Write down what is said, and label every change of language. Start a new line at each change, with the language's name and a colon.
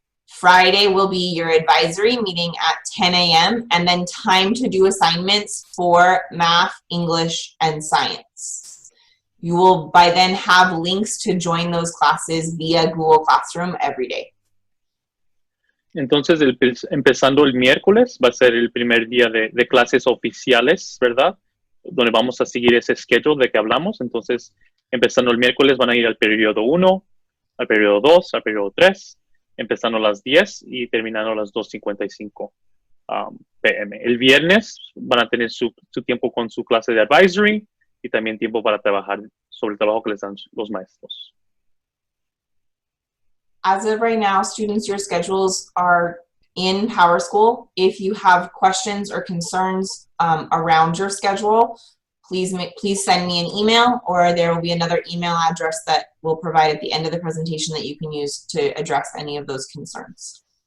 English: Friday will be your advisory meeting at 10 a.m. and then time to do assignments for math, English, and science. You will by then have links to join those classes via Google Classroom every day.
Spanish: Entonces, empezando el miércoles, va a ser el primer día de clases oficiales, ¿verdad? Donde vamos a seguir ese schedule de que hablamos. Entonces, empezando el miércoles van a ir al periodo 1, al periodo 2, al periodo 3, empezando a las 10 y terminando a las 2:55 p.m. El viernes van a tener su tiempo con su clase de advisory y también tiempo para trabajar sobre el trabajo que les dan los maestros.
English: As of right now, students, your schedules are in PowerSchool. If you have questions or concerns around your schedule, please send me an email, or there will be another email address that we'll provide at the end of the presentation that you can use to address any of those concerns.